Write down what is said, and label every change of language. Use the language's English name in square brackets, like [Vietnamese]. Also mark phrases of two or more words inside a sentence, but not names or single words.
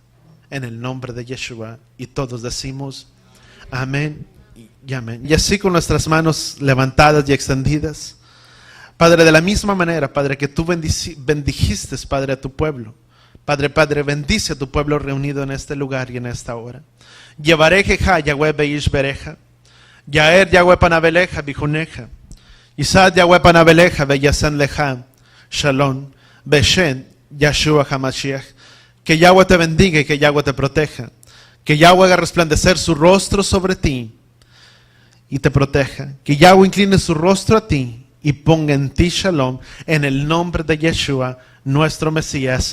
[Spanish] En el nombre de Yeshua, y todos decimos amén y amén. Y así con nuestras manos levantadas y extendidas, Padre, de la misma manera, Padre, que tú bendijiste, Padre, a tu pueblo. Padre, bendice a tu pueblo reunido en este lugar y en esta hora. [Hebrew] יברכך יהוה וישמרך יאר יהוה פניו אליך ויחנך. ישא יהוה פניו אליך וישם לך. שלום בשם, Yahshua HaMashiach. [Spanish] Que Yahweh te bendiga y que Yahweh te proteja. Que Yahweh haga resplandecer su rostro sobre ti y te proteja. Que Yahweh incline su rostro a ti y ponga en ti shalom, en el nombre de Yeshua, nuestro Mesías.